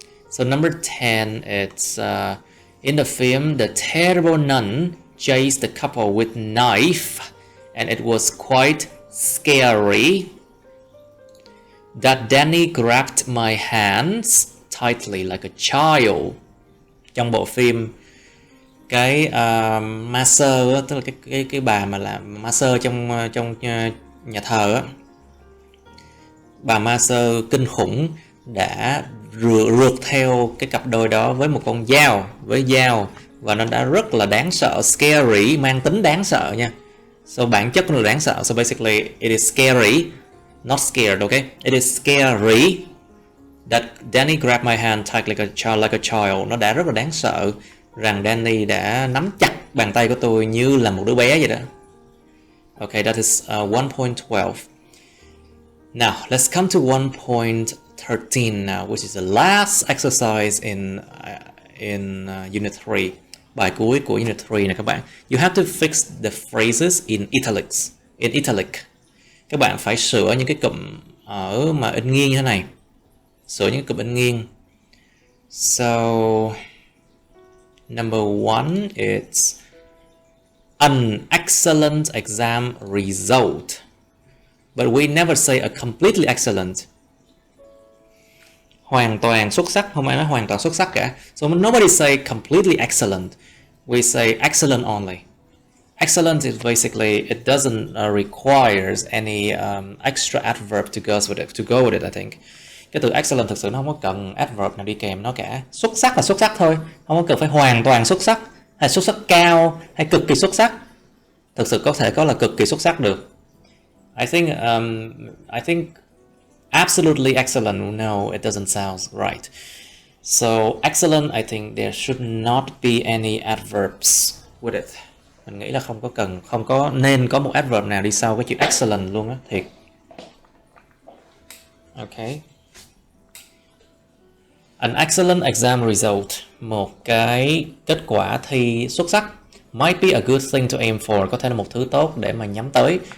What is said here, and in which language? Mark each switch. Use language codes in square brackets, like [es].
[en] So number 10, it's in the film, the terrible nun chased the couple with knife, and it was quite scary. That Danny grabbed my hands tightly like a child. [vi] Trong bộ phim, cái master, tức là cái bà mà làm master trong nhà thờ á, bà master kinh khủng đã rượt theo cái cặp đôi đó với một con dao, và nó đã rất là đáng sợ, scary, mang tính đáng sợ nha. So bản chất nó là đáng sợ. [en] So basically it is scary, not scared, okay? It is scary that Danny grabbed my hand tight like a child. [vi] Nó đã rất là đáng sợ rằng Danny đã nắm chặt bàn tay của tôi như là một đứa bé vậy đó. [en] Okay, that is 1.12. Now let's come to 1.13 now, which is the last exercise in Unit 3. [vi] Bài cuối của Unit 3 này các bạn. [en] You have to fix the phrases in italic. [vi] Các bạn phải sửa những cái cụm ở mà in nghiêng như thế này. Sửa những cụm in nghiêng. [en] So number 1 is an excellent exam result. But we never say a completely excellent. [vi] Hoàn toàn xuất sắc, không ai nói hoàn toàn xuất sắc cả. [en] So nobody say completely excellent. We say excellent only. Excellent is basically, it doesn't requires any extra adverb to go with it, I think. [vi] Cái từ excellent thực sự nó không có cần adverb nào đi kèm nó cả. Xuất sắc là xuất sắc thôi, không có cần phải hoàn toàn xuất sắc, hay xuất sắc cao, hay cực kỳ xuất sắc. Thực sự có thể có là cực kỳ xuất sắc được. [en] I think absolutely excellent, no, it doesn't sound right. So excellent, I think there should not be any adverbs with it. [vi] Mình nghĩ là không có nên có một adverb nào đi sau cái chữ excellent luôn á, thiệt. Okay. [en] An excellent exam result, [vi] một cái kết quả thi xuất sắc, [en] might be a good thing to aim for, [vi] có thể là một thứ tốt để mà nhắm tới.